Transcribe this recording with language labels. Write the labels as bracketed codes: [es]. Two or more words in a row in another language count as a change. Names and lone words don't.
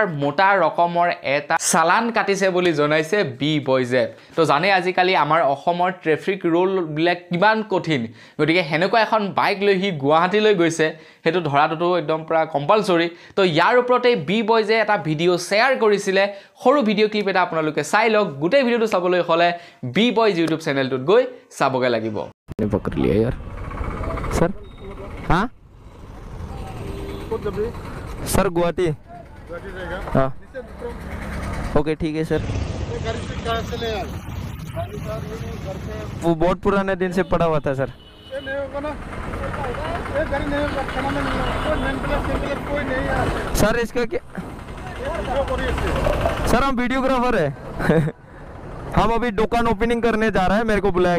[as] মোটা ৰকমৰ এটা চালান কাটিছে বুলি জনাইছে বি বয়জে তো জানে আজিকালি আমাৰ অসমৰ ট্ৰেফিক ৰুল বিলাক কিমান কঠিন গতিকে হেনেকুৱা এখন বাইক লৈ হি গুৱাহাটীলৈ গৈছে হেতু ধৰাটো একদম পুৰা কম্পালসৰি তো ইয়াৰ ওপৰতে বি বয়জে এটা ভিডিও শেয়াৰ কৰিছিলে সৰু ভিডিও ক্লিপ এটা আপোনালোকে চাই লওক গোটেই ভিডিওটো চাবলৈ হলে বি বয়জ ইউটিউব চেনেলটোত গৈ চাবগে লাগিব [hi] ने पकड़ लिया यार सर हाँ सर गुवाहाटी हाँ ओके ठीक है सर वो बहुत पुराने दिन से पड़ा हुआ था सर सर इसका क्या सर हम वीडियोग्राफर है हम अभी दुकान ओपनिंग करने जा रहे हैं मेरे को बुलाया